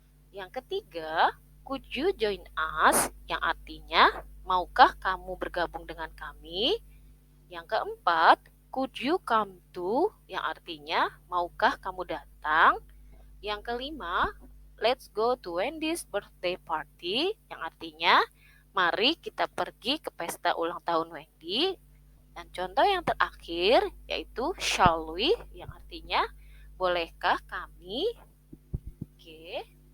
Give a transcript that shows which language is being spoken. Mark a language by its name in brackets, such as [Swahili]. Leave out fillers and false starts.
[Indonesian] Yang ketiga, [English] could you join us? [Indonesian] Yang artinya, maukah kamu bergabung dengan kami? Yang keempat, [English] could you come to? [Indonesian] Yang artinya, maukah kamu datang? Yang kelima, [English] let's go to Wendy's birthday party, [Indonesian] yang artinya mari kita pergi ke pesta ulang tahun Wendy. Dan contoh yang terakhir yaitu [English] shall we, [Indonesian] yang artinya bolehkah kami. Oke.